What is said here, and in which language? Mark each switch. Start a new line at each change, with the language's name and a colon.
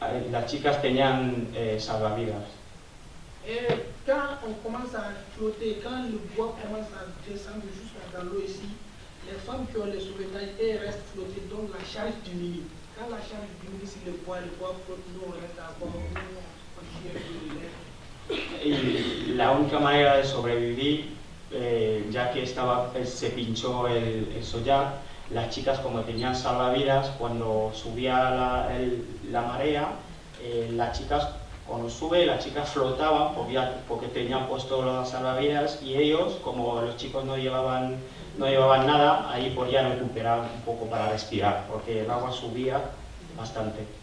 Spanish: Las chicas tenían salvavidas.
French: Quand on commence à flotter, quand le bois commence à descendre jusqu'à l'eau ici, les femmes qui ont les sauvetage, elles restent flottées, donc la charge diminue. Quand la charge diminue, si le bois flotte, nous on reste à bord, nous on continue de
Spanish: y la única manera de sobrevivir, ya que se pinchó el Soyar, las chicas como tenían salvavidas, cuando subía la marea, las chicas cuando sube, las chicas flotaban porque tenían puesto las salvavidas y ellos, como los chicos no llevaban nada, ahí podían recuperar un poco para respirar, porque el agua subía bastante.